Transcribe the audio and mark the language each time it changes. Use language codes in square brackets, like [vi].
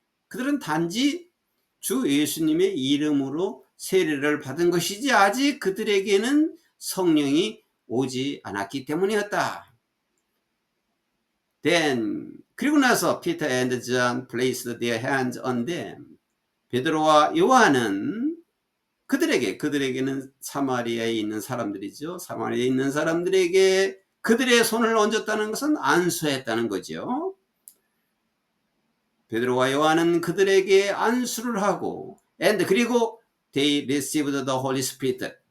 [ko] 그들은 단지 주 예수님의 이름으로 세례를 받은 것이지 아직 그들에게는 성령이 오지 않았기 때문이었다. Then 그리고 나서 [en] Peter and John placed their hands on them. [ko] 베드로와 요한은 그들에게는 사마리아에 있는 사람들이죠. 사마리아에 있는 사람들에게 그들의 손을 얹었다는 것은 안수했다는 거죠. 베드로와 요한은 그들에게 안수를 하고 그리고 [en] they received the Holy Spirit.